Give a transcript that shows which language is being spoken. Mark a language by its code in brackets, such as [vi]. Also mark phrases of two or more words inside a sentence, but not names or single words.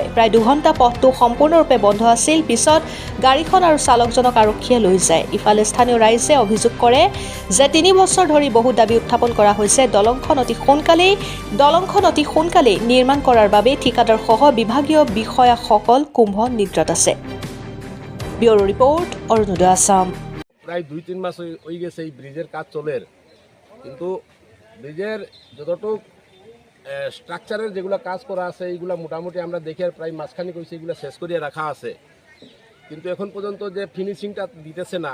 [as] প্ৰায় 2 ঘণ্টা পথটো সম্পূৰ্ণৰূপে বন্ধ আছিল। পিছত গাড়ীখন আৰু চালকজনক আৰক্ষীয়ে লৈ যায়। ইফালে স্থানীয় ৰাইজে অভিযোগ কৰে যে 3 বছৰ ধৰি বহু দাবী উত্থাপন কৰা হৈছে। দলংখন অতি সোনকালেই নিৰ্মাণ কৰাৰ বাবে ঠিকাদাৰ সহ বিভাগীয় বিষয়াসকল কুম্ভ নিদ্ৰাত আছে। [en] bureau report, [as] অৰুণোদয় আসাম। [bn] প্রায় 2-3 মাস হয়ে গেছে এই ব্রিজের কাজ চলের, কিন্তু ব্রিজের যতটুক স্ট্রাকচারের যেগুলো কাজ করা আছে এইগুলো মোটামুটি আমরা দেখে প্রায় মাঝখানি কইছে এগুলো শেষ করিয়ে রাখা আছে, কিন্তু এখন পর্যন্ত যে ফিনিশিংটা দিতেছে না।